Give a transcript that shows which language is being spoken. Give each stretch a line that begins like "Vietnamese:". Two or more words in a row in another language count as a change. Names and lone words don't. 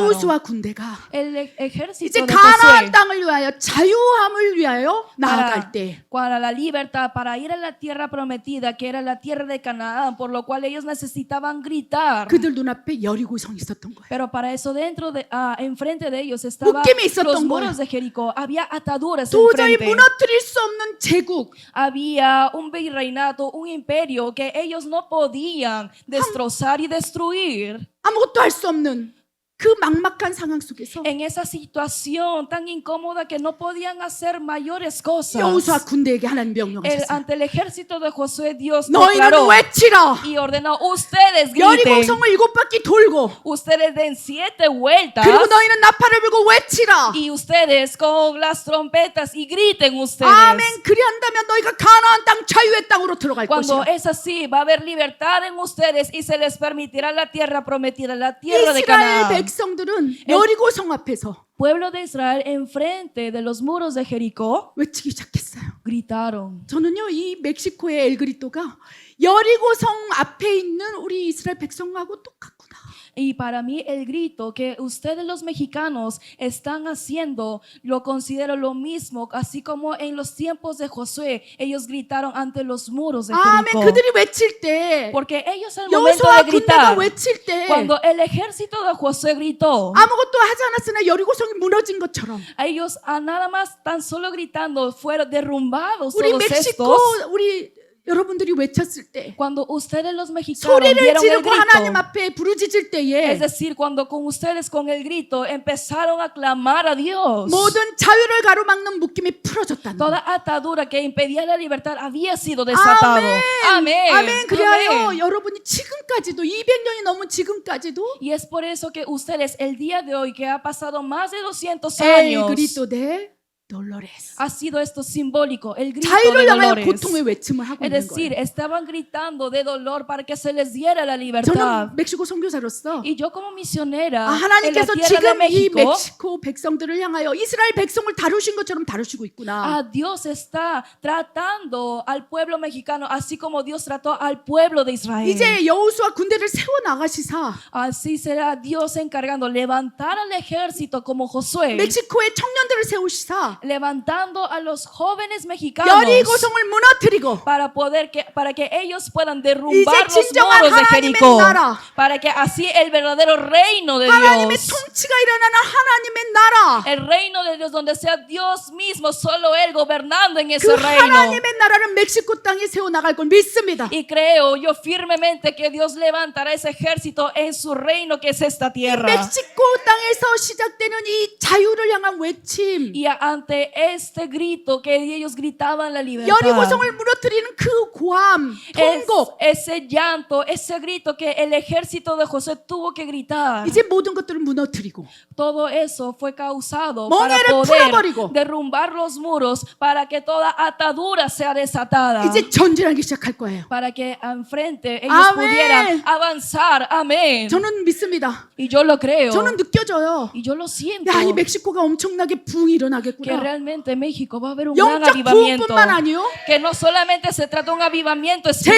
Korean: 여호수아 군대가
Spanish: El ejército
Korean: 이제
Spanish: de
Korean: 가나안
Spanish: Josué
Korean: 땅을 위하여 자유함을 위하여 나아갈 때
Spanish: para la libertad, para ir a la tierra prometida, que era la tierra de Canaán, por lo cual ellos necesitaban gritar.
Korean: 그들 눈앞에 여리고성이 있었던 거예요.
Spanish: Pero para eso dentro de, enfrente de ellos estaban
Korean: 묶임이 있었던
Spanish: los muros
Korean: 거예요.
Spanish: de Jericó. Había ataduras
Korean: 도저히
Spanish: enfrente.
Korean: 무너뜨릴 수 없는 제국,
Spanish: Había un virreinato, un imperio que ellos no podían destrozar y destruir.
Korean: 아무것도 할 수 없는 그 막막한 상황 속에서
Spanish: en esa situación tan incómoda que no podían hacer mayores cosas.
Korean: 여호수아 군대에게 하나님 명령하셨어요.
Spanish: Ante el ejército de Josué, Dios
Korean: 너희는
Spanish: declaró
Korean: 외치라.
Spanish: y ordenó: ustedes
Korean: 여리고
Spanish: griten,
Korean: 성을 7바퀴 돌고
Spanish: ustedes den 7 vueltas
Korean: 그리고 너희는 나팔을 불고 외치라.
Spanish: y ustedes con las trompetas y griten ustedes.
Korean: 아멘. 그리한다면 너희가 가나안 땅 자유의 땅으로 들어갈
Spanish: Cuando
Korean: 것이라.
Spanish: es así, va a haber libertad en ustedes y se les permitirá la tierra prometida, la tierra de
Korean: 이스라엘
Spanish: Canaán.
Korean: 백성들은 여리고 성 앞에서
Spanish: Pueblo de Israel, enfrente de los muros de Jericó,
Korean: 외치기 시작했어요.
Spanish: gritaron.
Korean: 저는요, 이 멕시코의 엘그리토가 여리고 성 앞에 있는 우리 이스라엘 백성하고 똑같구나.
Spanish: Y para mí el grito que ustedes los mexicanos están haciendo lo considero lo mismo, así como en los tiempos de Josué ellos gritaron ante los muros de
Korean: 아멘.
Spanish: Jericó.
Korean: 그들이 외칠 때,
Spanish: Porque ellos al momento
Korean: 여호수아
Spanish: de
Korean: 군대가
Spanish: gritar,
Korean: 외칠 때
Spanish: cuando el ejército de Josué gritó,
Korean: 아무것도 하지 않았으나 여리고 성이 무너진 것처럼
Spanish: ellos nada más tan solo gritando fueron derrumbados
Korean: 우리
Spanish: todos
Korean: 멕시코
Spanish: estos.
Korean: 우리 여러분들이 외쳤을 때
Spanish: Cuando ustedes los mexicanos
Korean: 소리를
Spanish: dieron el
Korean: 지르고 하나님
Spanish: grito,
Korean: 앞에 부르짖을 때에
Spanish: es decir, cuando con ustedes con el grito empezaron a clamar a Dios,
Korean: 모든 자유를 가로막는 묶임이 풀어졌다는
Spanish: toda atadura que impedía la libertad había sido desatado. Amén.
Korean: 아멘. 그리하여
Spanish: Amén.
Korean: 여러분이 지금까지도 200년이 넘은 지금까지도
Spanish: Y es por eso que ustedes el día de hoy, que ha pasado más de 200
Korean: 엘
Spanish: años,
Korean: 그리스도 대 돌로레스
Spanish: ha sido esto simbólico, el grito
Korean: 자유를
Spanish: de
Korean: 향하여
Spanish: Dolores.
Korean: 고통의 외침을 하고
Spanish: Es
Korean: 있는
Spanish: decir,
Korean: 거예요.
Spanish: estaban gritando de dolor para que se les diera la libertad.
Korean: 저는 멕시코 선교사로서
Spanish: Y yo como misionera en la
Korean: 하나님께서
Spanish: tierra de
Korean: 지금 이
Spanish: México,
Korean: 멕시코 백성들을 향하여 이스라엘 백성을 다루신 것처럼 다루시고 있구나.
Spanish: Dios está tratando al pueblo mexicano así como Dios trató al pueblo de Israel.
Korean: 이제 여호수아 군대를 세워 나가시사
Spanish: Así será Dios encargando levantar al ejército como Josué,
Korean: 멕시코의 청년들을 세우시사
Spanish: levantando a los jóvenes mexicanos
Korean: 여리고성을 무너뜨리고
Spanish: para que ellos puedan derrumbar
Korean: 이제
Spanish: los
Korean: 진정한
Spanish: muros de
Korean: 하나님의
Spanish: Jericó,
Korean: 나라,
Spanish: para que así el verdadero reino de
Korean: 하나님의
Spanish: Dios,
Korean: 통치가 일어나는 하나님의 나라,
Spanish: el reino de Dios donde sea Dios mismo, solo Él gobernando en
Korean: 그
Spanish: ese reino.
Korean: 하나님의 나라를 멕시코 땅에 세워 나갈 걸 믿습니다.
Spanish: Y creo yo firmemente que Dios levantará ese ejército en su reino, que es esta tierra.
Korean: 멕시코 땅에서 시작되는 이 자유를 향한 외침,
Spanish: Y ante este grito que ellos gritaban la libertad,
Korean: 여리고성을 무너뜨리는 그 고함, 통곡,
Spanish: ese llanto, ese grito que el ejército de José tuvo que gritar,
Korean: 이제 모든 것들을 무너뜨리고
Spanish: todo eso fue causado para
Korean: 멍에를
Spanish: poder
Korean: 풀어버리고
Spanish: derrumbar los muros, para que toda atadura sea desatada,
Korean: 이제 전진하기 시작할 거예요.
Spanish: para que enfrente ellos Amén. pudieran avanzar. Amén.
Korean: 저는 믿습니다.
Spanish: Y yo lo creo.
Korean: 저는 느껴져요.
Spanish: Y yo lo siento.
Korean: 야, 이 멕시코가 엄청나게 부흥이
Spanish: Que
Korean: 일어나겠구나.
Spanish: realmente en México va a haber un gran
Korean: 영적
Spanish: avivamiento.
Korean: 부흥뿐만 아니요,
Spanish: Que no solamente se trata de un avivamiento
Korean: 재정의